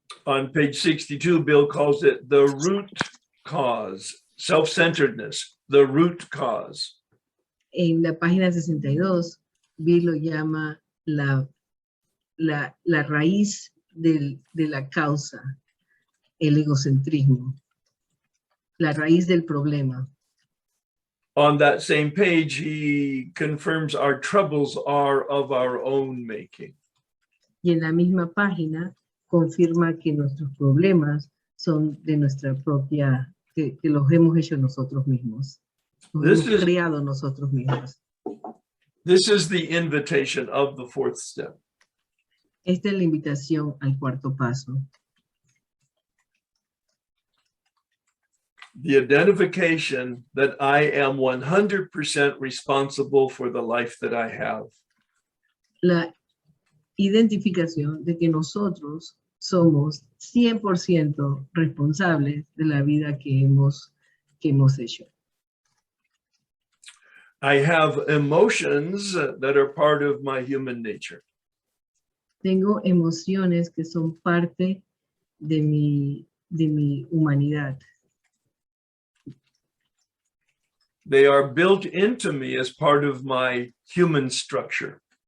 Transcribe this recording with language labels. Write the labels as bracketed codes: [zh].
[en] On page 62, Bill calls it the root cause, self-centeredness, the root cause. [es] En la página 62, Bill lo llama la raíz de la causa, el egocentrismo, la raíz del problema. [en] On that same page, he confirms our troubles are of our own making. [es] Y en la misma página confirma que nuestros problemas son de nuestra propia, que los hemos hecho nosotros mismos. Los hemos creado nosotros mismos. [en] This is the invitation of the fourth step. [es] Esta es la invitación al cuarto paso. [en] The identification that I am 100% responsible for the life that I have. [es] La identificación de que nosotros somos 100% responsables de la vida que hemos hecho. [en] I have emotions that are part of my human nature. [es] Tengo emociones que son parte de mi humanidad. [en] They are built into me as part of my human structure.